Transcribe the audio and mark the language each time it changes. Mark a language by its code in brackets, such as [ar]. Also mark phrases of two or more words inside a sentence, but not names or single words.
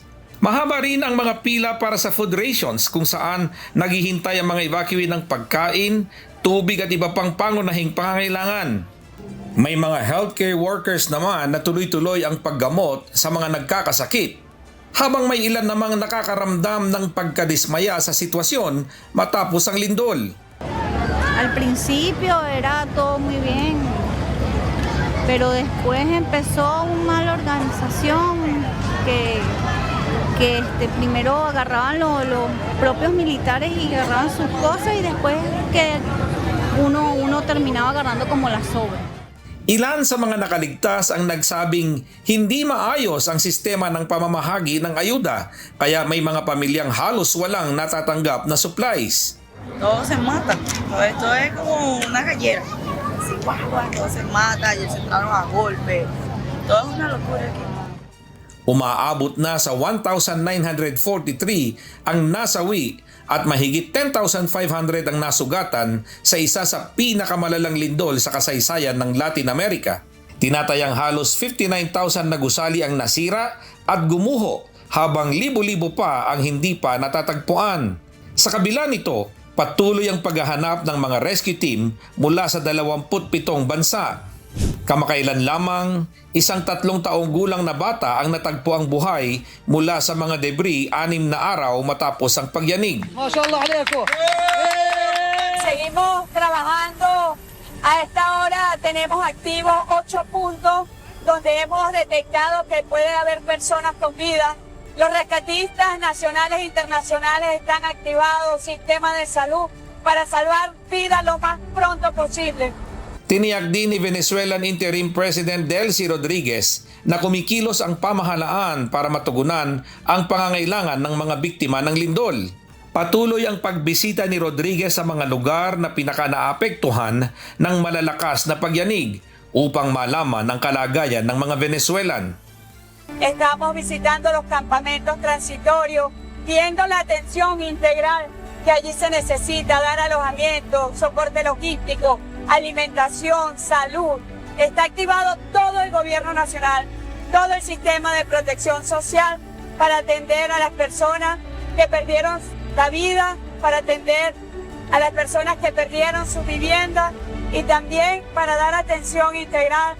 [tl] Mahaba rin ang mga pila para sa [en] food rations [tl] kung saan naghihintay ang mga evacuee ng pagkain, tubig at iba pang pangunahing pangangailangan. May mga [en] healthcare workers [tl] naman na tuloy-tuloy ang paggamot sa mga nagkakasakit, habang may ilan namang nakakaramdam ng pagkadismaya sa sitwasyon matapos ang lindol. [es] Al principio era todo muy bien, pero después empezó una mala organización que primero agarraban los propios militares y agarraban sus cosas y después que uno terminaba agarrando como las sobras. [tl] Ilan sa mga nakaligtas ang nagsabing hindi maayos ang sistema ng pamamahagi ng ayuda, kaya may mga pamilyang halos walang natatanggap na supplies. [es] Todos se matan, esto es como una gallera, así todos se matan, ellos se entraron a golpe, todo es una locura aquí. [tl] Umaabot na sa 1,943 ang nasawi at mahigit 10,500 ang nasugatan sa isa sa pinakamalalang lindol sa kasaysayan ng Latin America. Tinatayang halos 59,000 na gusali ang nasira at gumuho habang libo-libo pa ang hindi pa natatagpuan. Sa kabila nito, patuloy ang paghahanap ng mga [en] rescue team [tl] mula sa 27 bansa. Kamakailan lamang, isang 3 taong gulang na bata ang natagpo ang buhay mula sa mga debris 6 na araw matapos ang pagyanig. [es] Seguimos trabajando. A esta hora tenemos activos 8 puntos donde hemos detectado que puede haber personas con vida. Los rescatistas nacionales e internacionales están activados, sistemas de salud, para salvar vidas lo más pronto posible. [tl] Tiniyak din ni [en] Venezuelan Interim President [tl] Delcy Rodriguez na kumikilos ang pamahalaan para matugunan ang pangangailangan ng mga biktima ng lindol. Patuloy ang pagbisita ni Rodriguez sa mga lugar na pinaka-naapektuhan ng malalakas na pagyanig upang malaman ang kalagayan ng mga Venezuelan. [es] Estamos visitando los campamentos transitorios, viendo la atención integral que allí se necesita, dar alojamiento, soporte logístico, alimentación, salud. Está activado todo el gobierno nacional, todo el sistema de protección social para atender a las personas que perdieron la vida, para atender a las personas que perdieron su vivienda y también para dar atención integral.